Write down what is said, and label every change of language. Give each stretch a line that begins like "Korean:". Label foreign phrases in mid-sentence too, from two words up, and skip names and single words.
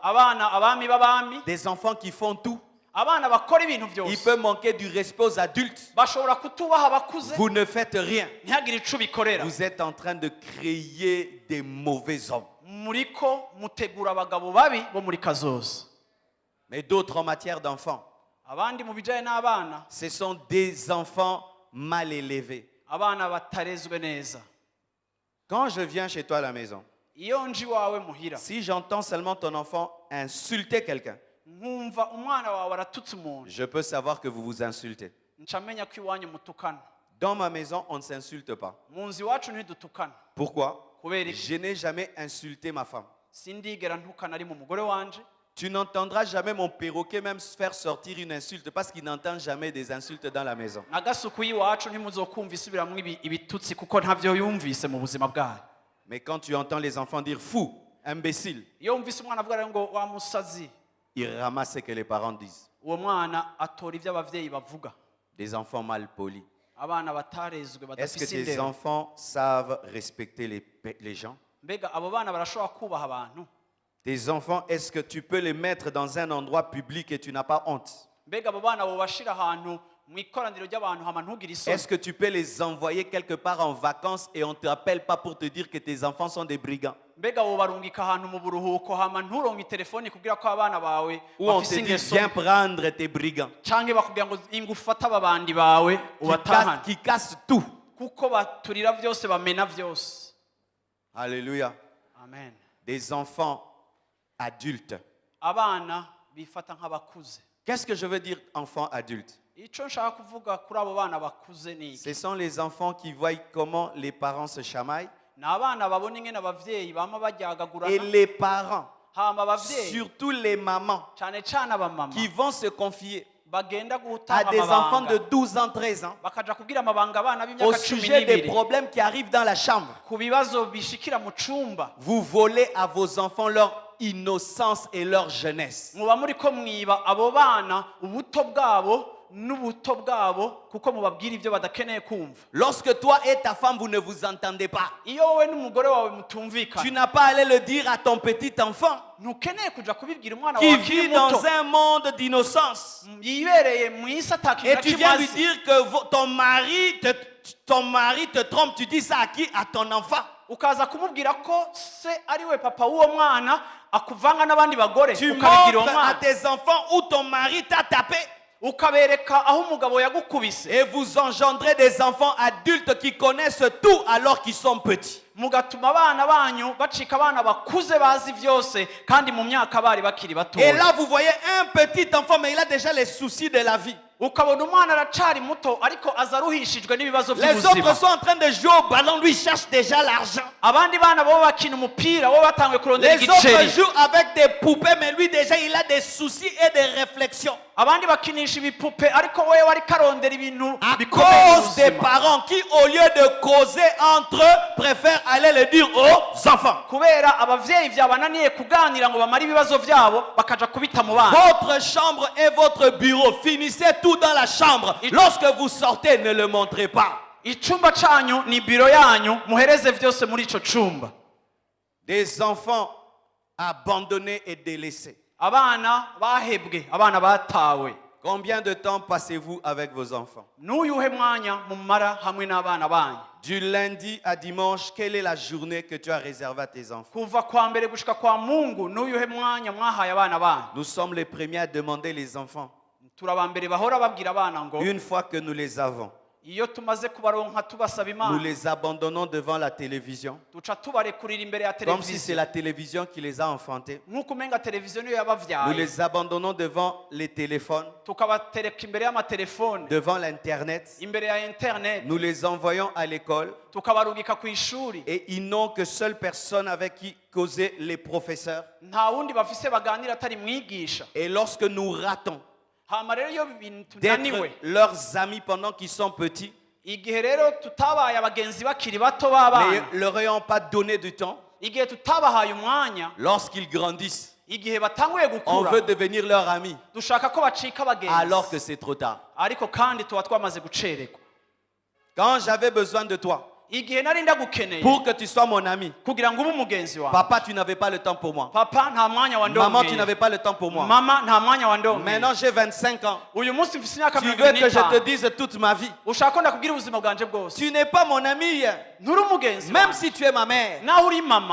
Rundi: abana abami b'abami,
French: des enfants qui font tout.
Rundi: abana bakora ibintu
French: Il
Rundi: byose.
French: peut manquer du respect aux adultes.
Rundi: Bashobora kutubaha abakuze
French: Vous ne faites rien.
Rundi: ntihagire ico bikorera.
French: Vous êtes en train de créer des mauvais hommes.
Rundi: Muriko mutegura abagabo babi bo muri kazoza.
French: Mais d'autres en matière d'enfants,
Rundi: Abandi mu bijanye n'abana,
French: ce sont des enfants mal élevés.
Rundi: abana batarezwe neza.
French: Quand je viens chez toi à la maison,
Rundi: Iyo nji wawe muhira,
French: si j'entends seulement ton enfant insulter quelqu'un,
Rundi: nkumva umwana wawe aratutse umuntu,
French: je peux savoir que vous vous insultez.
Rundi: nca menya ko iwanyu mutukana.
French: Dans ma maison, on ne s'insulte pas.
Rundi: Mu nzu iwacu ntidutukana.
French: Pourquoi?
Rundi: Kubera iki?
French: Je n'ai jamais insulté ma femme.
Rundi: Sindigera ntukana ari mu mugore wanje.
French: Tu n'entendras jamais mon perroquet même faire sortir une insulte parce qu'il n'entend jamais des insultes dans la maison.
Rundi: Nagasuku y'iwacu ntimuzokumva isubiramwo ibitutsi kuko ntavyo yumvise mu buzima bwayo.
French: Mais quand tu entends les enfants dire fou, imbécile,
Rundi: Iyo wumvise umwana avuga rero ngo wa musazi,
French: ils ramassent ce que les parents disent.
Rundi: uwo mwana atora ivyo abavyeyi bavuga.
French: Des enfants mal polis.
Rundi: Abana batarezwe
French: Est-ce que
Rundi: badafise
French: tes
Rundi: indero.
French: enfants savent respecter les gens?
Rundi: Mbega abo bana barashobora kubaha abantu?
French: Tes enfants, est-ce que tu peux les mettre dans un endroit public et tu n'as pas honte?
Rundi: Mbega abo bana bobashira ahantu mu ikoraniro ry'abantu hama ntugire isoni?
French: Est-ce que tu peux les envoyer quelque part en vacances et on ne te rappelle pas pour te dire que tes enfants sont des brigands?
Rundi: Mbega wobarungika ahantu mu buruhuko hama nturonke telefoni kugira ko abana bawe
French: Ou on te
Rundi: bafise
French: dit
Rundi: ingeso
French: viens prendre tes brigands
Rundi: canke bakubwira ngo ingufata ababandi bawe ubatahane
French: qui cassent tout.
Rundi: kuko baturira vyose bamena vyose.
French: Alléluia.
Rundi: Amen.
French: Des enfants adultes.
Rundi: Abana bifata nk'abakuze.
French: Qu'est-ce que je veux dire enfants adultes?
Rundi: Ico nshaka kuvuga kuri abo bana bakuze ni iki?
French: Ce sont les enfants qui voient comment les parents se chamaillent.
Rundi: Ni abana babona ingene abavyeyi bama
French: Et
Rundi: baryagagurana,
French: les parents,
Rundi: hama abavyeyi
French: surtout les mamans,
Rundi: cane cane abamama
French: qui vont se confier
Rundi: bagenda
French: à
Rundi: gutanga
French: des enfants de
Rundi: amabanga
French: 12 ans, 13 ans,
Rundi: bakaja kubwira amabanga abana
French: au
Rundi: b'imyaka 12
French: sujet des
Rundi: n'ibiri
French: problèmes qui arrivent dans la chambre.
Rundi: ku bibazo bishikira mu cumba.
French: Vous volez à vos enfants leur innocence et leur jeunesse.
Rundi: Muba muriko mwiba abo bana ubuto bwabo n'ubuto bwabo kuko mubabwira ivyo badakeneye kumva.
French: Lorsque toi et ta femme, vous ne vous entendez pas,
Rundi: Iyo wowe n'umugore wawe
French: tu
Rundi: mutumvikana,
French: n'as pas à aller le dire à ton petit enfant
Rundi: ntukeneye kuja kubibwira umwana
French: qui
Rundi: wawe akiri
French: vit dans
Rundi: muto
French: un monde d'innocence.
Rundi: yibereye mw'isi atakintu
French: Et
Rundi: na
French: tu viens lui
Rundi: kimaze,
French: dire que ton mari te trompe. Tu dis ça à qui? À ton enfant.
Rundi: ukaza kumubwira ko se ari we papa w'uwo mwana akuvanga n'abandi bagore,
French: Tu
Rundi: ukabigira uwo
French: montres à
Rundi: mwana,
French: tes enfants où ton mari t'a tapé.
Rundi: ukabereka aho umugabo yagukubise,
French: Et vous engendrez des enfants adultes qui connaissent tout alors qu'ils sont petits.
Rundi: mugatuma abana banyu bacika abana bakuze bazi vyose kandi mu myaka bari bakiri
French: Et
Rundi: batoya.
French: là, vous voyez un petit enfant, mais il a déjà les soucis de la vie.
Rundi: Ukabona umwana aracari muto ariko aza aruhishijwe n'ibibazo
French: Les autres
Rundi: by'ubuzima.
French: sont en train de jouer au ballon, lui cherche déjà l'argent.
Rundi: Abandi bana bo bakina umupira, bo batanguye kurondera
French: Les autres
Rundi: igiceri.
French: jouent avec des poupées, mais lui déjà il a des soucis et des réflexions.
Rundi: Abandi bakinisha ibipupe ariko wewe wari karondera ibintu
French: À
Rundi: bikomeye mu
French: cause des
Rundi: buzima.
French: parents qui, au lieu de causer entre eux, préfèrent aller le dire aux enfants.
Rundi: Kubera abavyeyi vyabananiye kuganira ngo bamare ibibazo vyabo bakaja kubita mu bana.
French: Votre chambre et votre bureau, finissez tout dans la chambre. Lorsque vous sortez, ne le montrez pas.
Rundi: Icumba canyu ni biro yanyu, muhereze vyose muri ico cumba.
French: Des enfants abandonnés et délaissés.
Rundi: Abana bahebwe, abana batawe.
French: Combien de temps passez-vous avec vos enfants?
Rundi: N'uyuhe mwanya mumara hamwe n'abana banyu?
French: Du lundi à dimanche, quelle est la journée que tu as réservée à tes enfants?
Rundi: Kuva kwa mbere gushika kwa Mungu, n'uyuhe mwanya mwahaye abana banyu?
French: Nous sommes les premiers à demander les enfants.
Rundi: Turabambere bahora babwira abana ngo
French: Une fois que nous les avons,
Rundi: iyo tumaze kubaronka tubasaba
French: nous
Rundi: Imana
French: les abandonnons devant la télévision.
Rundi: duca tubarekurira imbere ya
French: Comme si c'est
Rundi: televiziyo
French: la télévision qui les a enfantés.
Rundi: nk'uko umenga televiziyo niyo
French: Nous
Rundi: yabavyaye,
French: les abandonnons devant les téléphones,
Rundi: tukabatereka imbere y'amatelefone,
French: devant l'Internet.
Rundi: imbere ya internet,
French: Nous les envoyons à l'école
Rundi: tukabarungika ku ishuri.
French: et ils n'ont que seule personne avec qui causer, les professeurs.
Rundi: Nta wundi bafise baganira atari mwigisha.
French: Et lorsque nous ratons
Rundi: Hama rero iyo ibintu
French: d'être
Rundi: tunaniwe,
French: leurs amis pendant qu'ils sont petits,
Rundi: igihe rero tutabaye abagenzi bakiri bato
French: mais
Rundi: b'abana,
French: leur ayant pas donné du temps,
Rundi: igihe tutabahaye umwanya,
French: lorsqu'ils grandissent,
Rundi: igihe batanguye
French: on
Rundi: gukura
French: veut devenir leur ami,
Rundi: dushaka ko bacika
French: alors que
Rundi: abagenzi
French: c'est trop tard.
Rundi: ariko kandi tuba twamaze gucererwa.
French: Quand j'avais besoin de toi,
Rundi: Igihe nari ndagukeneye
French: pour que tu sois mon ami,
Rundi: kugira ngo ube umugenzi wawe,
French: papa, tu n'avais pas le temps pour moi.
Rundi: papa nta mwanya
French: Maman, tu
Rundi: wandongeye,
French: n'avais pas le temps pour moi.
Rundi: mama nta mwanya wandongeye.
French: Maintenant, j'ai 25 ans.
Rundi: Uyu munsi mfise imyaka
French: Tu veux
Rundi: 25,
French: que je te dise toute ma vie.
Rundi: ushaka ko ndakubwira ubuzima bwanje bwose.
French: Tu n'es pas mon ami.
Rundi: Nturi umugenzi
French: Même
Rundi: wanje.
French: si tu es ma mère,
Rundi: naho uri mama